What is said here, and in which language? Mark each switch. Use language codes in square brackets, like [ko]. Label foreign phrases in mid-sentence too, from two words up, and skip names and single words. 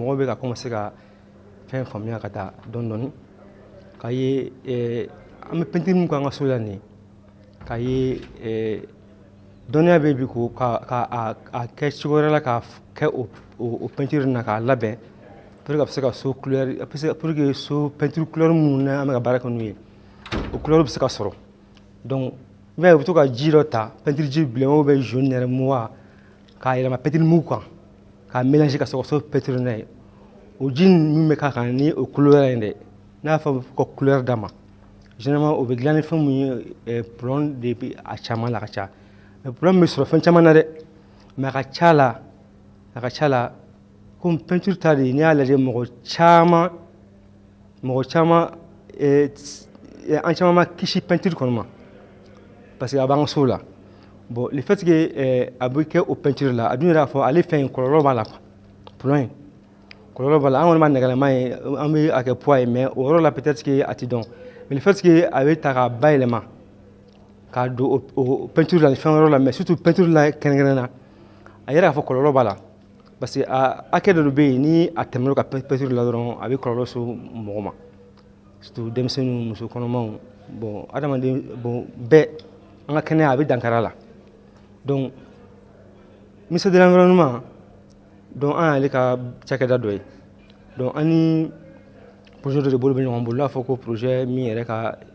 [bm] mɔgɔw bɛ ka commencer ka fɛn faamuya ka taa dɔɔni dɔɔni k'a ye an bɛ peinture min kɛ an ka so la nin ye k'a ye dɔnniya bɛ bi ko ka kɛ cogo wɛrɛ la k'a kɛ o peinture na k'a labɛn [fr] pour que [bm] a bɛ se ka so couleur [fr] pour que [bm] so peinture couleur minnu n'an bɛ ka baara kɛ n'u ye o couleur bɛ se ka sɔrɔ donc i b'a ye u bɛ to ka ji dɔ ta peinture ji bilenman [fr] ou bien [bm] jaune nɛrɛmugu k'a yɛlɛma peinture mugu kan k'a mélanger ka sɔrɔ ka so peinture n'a ye o ji min bɛ k'a kan ni o couleur in dɛ n'a y'a fɔ ko couleur d'a ma généralement o bɛ dilan ni fɛn mun ye plomb de bɛ a caman la ka ca mais plomb bɛ sɔrɔ fɛn caman na dɛ mais a ka ca la komi peinture ta de n'i y'a lajɛ mɔgɔ caman an caman ma kisi peinture kɔni ma [fr] parce que [bm] a b'an ka sow la [fr] bon le fait que [bm] a bɛ kɛ o peinture la a dun yɛrɛ y'a fɔ ale fɛn in kɔlɔlɔ b'a la plomb in kɔlɔlɔ b'a la an kɔni b'a nɛgɛlama ye an bɛ a kɛ poids ye mais o yɔrɔ la [fr] peut-être que [bm] a tɛ dɔn [fr] mais le fait que [bm] a bɛ ta k'a bayɛlɛma k'a don o peinture la ni fɛn wɛrɛw la mais surtout peinture la kɛrɛnkɛrɛnnen na a yɛrɛ k'a fɔ kɔlɔlɔ b'a la [fr] parce que [bm] a hakɛ dɔ bɛ yen ni a tɛmɛna ka peinture la dɔrɔn a bɛ kɔlɔlɔ se mɔgɔ ma surtout denmisɛnninw muso kɔnɔmaw bon adamaden bon bɛɛ an ka kɛnɛya a bɛ dankara la donc [fr] ministère de l'environnement [bm] donc an y'ale ka cakɛda dɔ ye donc an ni projet dɔ de bolo bɛ ɲɔgɔn bolo n'a fɔ ko projet min yɛrɛ ka